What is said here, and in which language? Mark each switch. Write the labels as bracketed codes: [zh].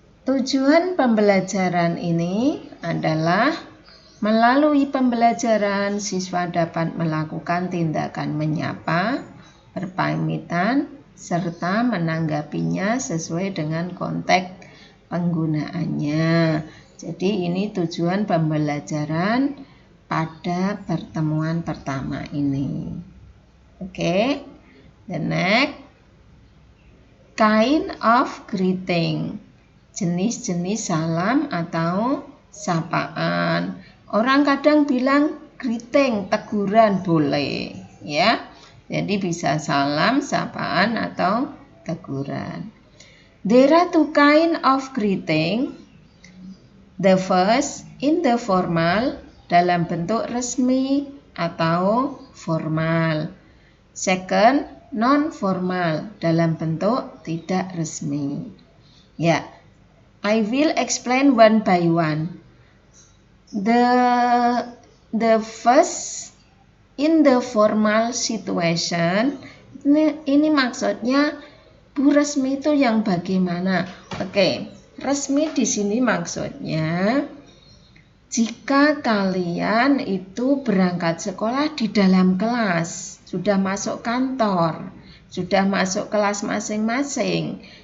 [id] Tujuan pembelajaran ini adalah melalui pembelajaran siswa dapat melakukan tindakan menyapa, berpamitan, serta menanggapinya sesuai dengan konteks penggunaannya. Jadi ini tujuan pembelajaran pada pertemuan pertama ini. [en] Oke, the next kind of greeting. [id] Jenis-jenis salam atau sapaan. Orang kadang bilang greeting, teguran boleh, ya. Jadi bisa salam, sapaan atau teguran. [en] There are two kind of greeting. The first in the formal, [id] dalam bentuk resmi atau formal. [en] Second, non-formal, [id] dalam bentuk tidak resmi. [en] Ya, I will explain one by one. The first in the formal situation, [id] ini maksudnya Bu resmi itu yang bagaimana? Oke, resmi di sini maksudnya jika kalian itu berangkat sekolah di dalam kelas, sudah masuk kantor, sudah masuk kelas masing-masing.